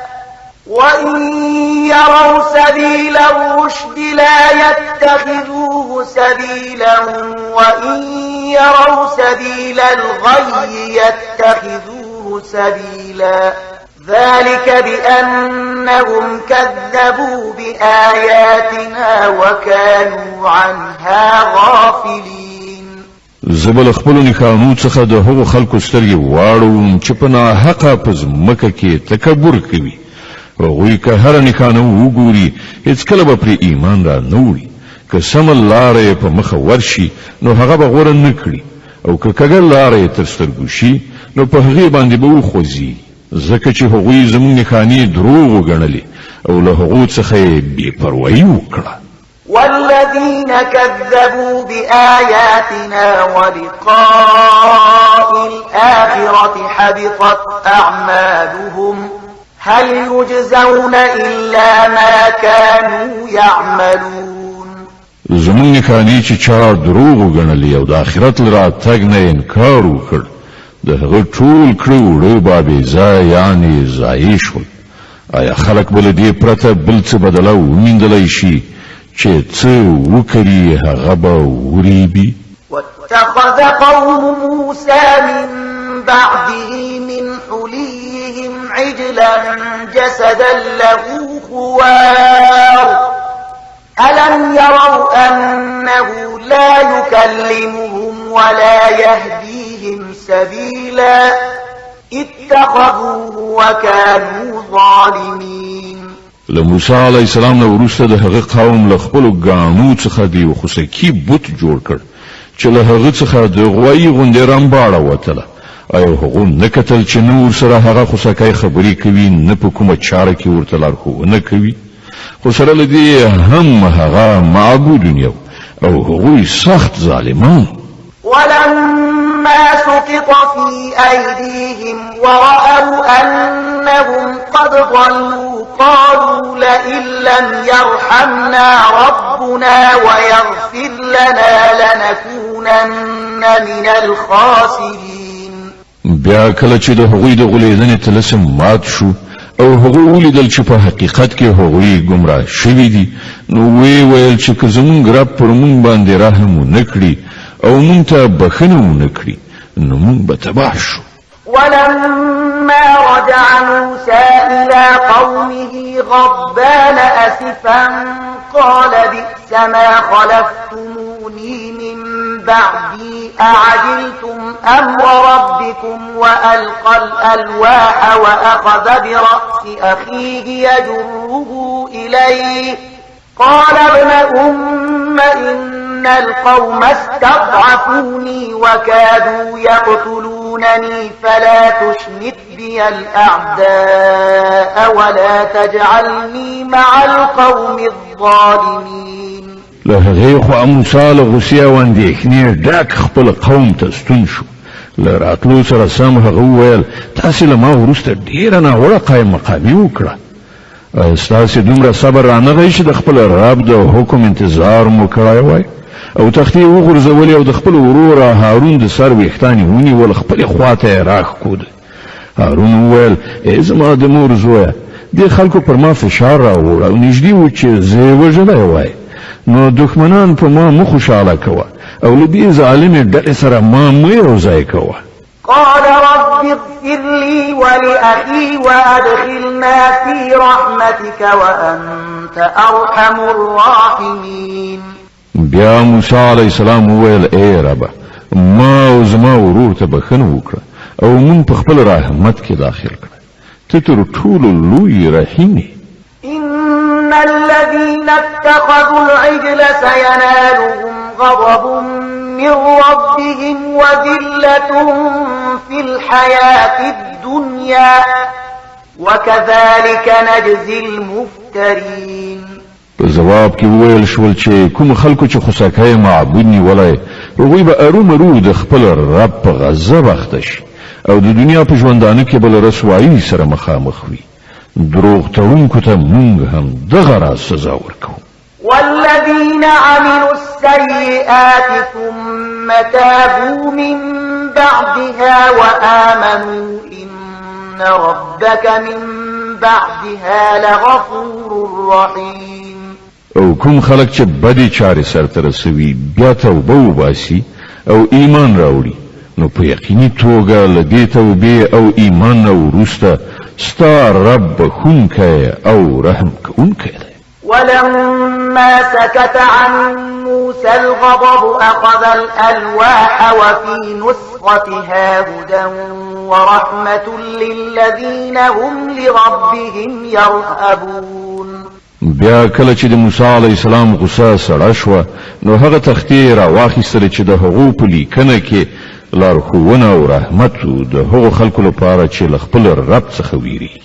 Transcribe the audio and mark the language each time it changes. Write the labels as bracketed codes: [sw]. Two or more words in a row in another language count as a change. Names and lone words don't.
[ar] وإن يروا سبيل الغي يتخذوه سبيلا ذلك بأنهم كذبوا بآياتنا وكانوا عنها غافلين. [ps] زبل خپلو نښانو څخه د هغو خلکو سترګې واړوم چې په ناحقه په ځمکه کې تکبر کوي. هغوی که هره نښانه وګوري هیڅکله به پرې ایمان را نه وړي. که سمه لاره یې په مخه ورشي نو هغه به غوره نه کړي او که کږه لاره یې تر سترګو شي نو په هغې باندې به وخوځي، ځکه چې هغوی زموږ نښانې دروغ وګڼلې او له هغو څخه یې بې پروایي وکړه. [ar] والذين كذبوا بآياتنا ولقاء الآخرة حبطت أعمالهم هل يجزون إلا ما كانوا يعملون. [ps] زمون نکانی چې چا دروغ وګڼلی او د آخرت له راتګ نه انکار وکړ د هغه ټول کړه وړه به بې ځایه یعنې ضایع شول. آیا خلک به له دې پرته بل څه بدله وموندلی شي چې څه وکړي هغه به وریبي؟ [ar] واتخذ قوم موسى من بعده من حليهم عجلا جسدا له خوار ألم يروا أنه لا يكلمهم ولا يهديهم سبيلا اتخذوه وكانوا ظالمين. [ps] لموسی [ar] علیه السلام [ps] نو وروسته د هغه قوم له خپلو ګاڼو څخه د یو خوسکي بت جوړ کړ چې له هغه څخه د غوایي غوندې رمباړه وتله. آیا هغو نه کتل چې نه ورسره هغه خوسکی خبرې کوي نه په کومه چاره کې ورته لارښوونه کوي؟ خو سره له دې هم هغه معبود یو او هغوی سخت ظالمان. [ar] ولما سقط في أيديهم ورأوا أنهم قد ضلوا قالوا لئن لم يرحمنا ربنا ويغفر لنا لنكونن من الخاسرين. [ps] بیا کله چې د هغوی د غولېدنې طلسم مات شو او هغوی ولیدل چې په حقیقت کې هغوی گمراه شوي دي نو وی ویل چې که زمونږ رب پر مونږ باندې رحم ونه کړي او مونږ ته بخښنه ونه کړي نو مونږ به تباه شو. [ar] ولما رجع موسى إلى قومه غضبان أسفا قال بئس ما خلفتموني من بعدي أعجلتم أمر ربكم وألقى الألواح وأخذ برأس أخيه يجره إليه قال ابن أم إن القوم استضعفوني وكادوا يقتلونني فلا تشمت بي الأعداء ولا تجعلني مع القوم الظالمين. [ps] له هغې خوا موسی له غوسې او اندېښنې ډک خپل قوم ته ستون شو. له راتلو سره سم هغه وویل تاسې له ما وروسته ډېره ناوړه قایم مقامي وکړه. ستاسې دومره صبر رانغی چې د خپل رب د حکم انتظار مو کړی وای او تختې وغورځولې او د خپل ورور هارون د سر ویښتان یې ونیول خپلې خواته یې راښکود. هارون وویل ای زما د مور زویه دې خلکو پر ما فشار راوړ او نږدې و چې زه یې وژلی وای نو دښمنان په ما مه خوشحاله کوه او له دې ظالمې ډلې سره ما مه یوځای کوه. [ar] قال رب اغفر لي ولأخي وأدخلنا في رحمتك وأنت أرحم الراحمين. [ps] بیا موسی [ar] علیه السلام [ps] وویل ای ربه ما او زما ورور ته بخښنه وکړه او مونږ په خپل رحمت کې داخل کړه ته تر ټولو لوی رحیم یې. [ar] إن الذين اتخذوا العجل سينالهم غضب من ربهم وذلة في الحياة الدنيا وكذلك نجزي المفترين. [ps] په جواب کې وویل شول چې کوم خلکو چې خوسکی معبود نیولی هغوی به ارومرو د خپل رب په غضب اخته شي او د دنیا په ژوندانه کې به له رسوایي سره مخامخ وي. دروغ تړونکو ته مونږ هم دغه راز سزا ورکوو. [ar] والذين عملوا السيئات ثم تابوا من بعدها وآمنوا إن ربك من بعدها لغفور رحيم. [ps] او کوم خلک چې بدې چارې سرته رسوي بیا توبه وباسي او ایمان راوړي نو په یقیني توګه له دې توبې او ایمان نه وروسته ستا رب بخښونکی او رحم کوونکی دی. [ar] ولما سكت عن موسى الغضب أخذ الألواح وفي نسختها هدى ورحمة للذين هم لربهم يرهبون. [ps] بیا کله چې د موسی [ar] علیه السلام [ps] غصه سړه شوه نو هغه تختې راواخیستله چې د هغو په لیکنه کې لارښوونه او رحمت د هغو خلکو لپاره چې له خپل رب څخه ویریږي.